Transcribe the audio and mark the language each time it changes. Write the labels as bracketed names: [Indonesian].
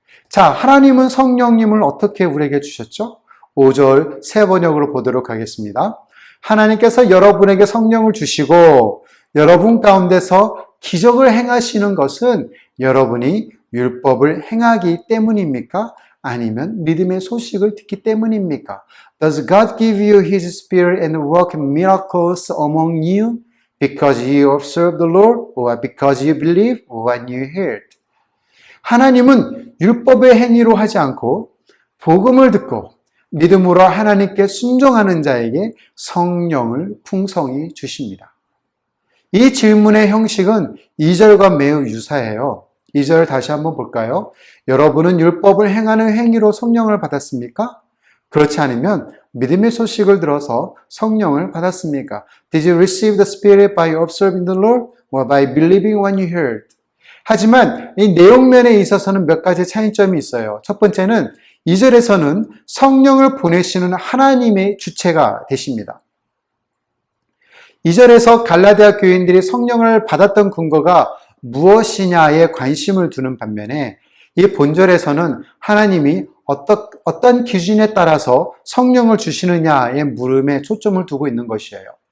[Korean] 자, 하나님은 성령님을 어떻게 우리에게 주셨죠? 5절 새 번역으로 보도록 하겠습니다. 하나님께서 여러분에게 성령을 주시고 여러분 가운데서 기적을 행하시는 것은 여러분이 율법을 행하기 때문입니까? 아니면 믿음의 소식을 듣기 때문입니까? [English] Does God give you His Spirit and work miracles among you because you observe the Lord or because you believe what you heard? [Korean] 하나님은 율법의 행위로 하지 않고 복음을 듣고 믿음으로 하나님께 순종하는 자에게 성령을 풍성히 주십니다. 이 질문의 형식은 2절과 매우 유사해요. 2절 다시 한번 볼까요? 여러분은 율법을 행하는 행위로 성령을 받았습니까? 그렇지 않으면 믿음의 소식을 들어서 성령을 받았습니까? [English] Did you receive the Spirit by observing the Lord or by believing what you heard? [Korean] 하지만 이 내용면에 있어서는 몇 가지 차이점이 있어요. 첫 번째는 2절에서는 성령을 보내시는 하나님의 주체가 되십니다. 2절에서 갈라디아 교인들이 성령을 받았던 근거가 무엇이냐에 관심을 두는 반면에 이 본절에서는 하나님이 어떤 기준에 따라서 성령을 주시느냐의 물음에 초점을 두고 있는 것이에요.